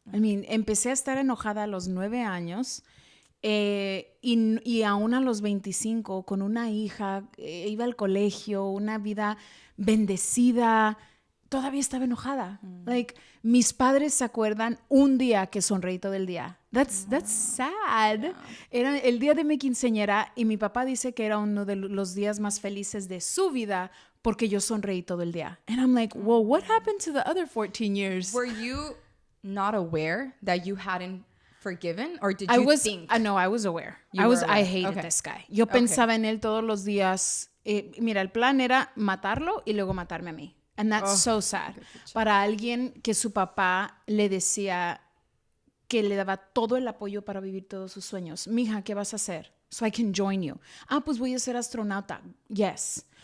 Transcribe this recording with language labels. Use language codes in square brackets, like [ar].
[es] Empecé a estar enojada a los 9 años y aún a los 25 con una hija, iba al colegio, una vida bendecida, todavía estaba enojada. Like, mis padres se acuerdan un día que sonreí todo el día. [en] That's sad. Yeah. [es] Era el día de mi quinceañera y mi papá dice que era uno de los días más felices de su vida porque yo sonreí todo el día. [en] And I'm like, well, what happened to the other 14 years? Were you not aware that you hadn't forgiven, or did you think? No, I was aware. I hated this guy. [es] Yo pensaba en él todos los días. Mira, el plan era matarlo y luego matarme a mí. [en] And that's so sad. [es] Para alguien que su papá le decía que le daba todo el apoyo para vivir todos sus sueños. Mija, ¿qué vas a hacer? [en] So I can join you. [es] Pues voy a ser astronauta. Yes.